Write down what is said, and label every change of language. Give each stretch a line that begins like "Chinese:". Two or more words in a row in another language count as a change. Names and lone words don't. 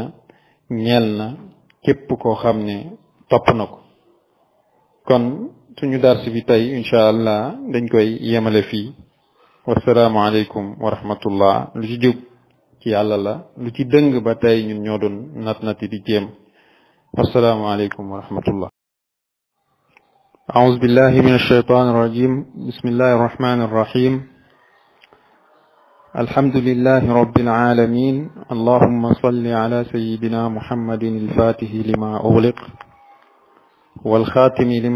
Wolof: ñeel na képp koo xam ne topp na ko kon suñu dars bi tey
Arabic: إن شاء الله
Wolof: dañ koy yemale fii
Arabic: والسلام عليكم ورحمة الله
Wolof: lu ci jub ci yàlla la lu ci dëng ba tey ñun ñoo doon nati di jéem
Arabic: والسلام عليكم ورحمة الله أعوذ بالله من الشيطان الرجيم بسم الله الرحمن الرحيم الحمد لله رب العالمين اللهم صل على سيدنا محمد الفاتح لما أغلق والخاتم لما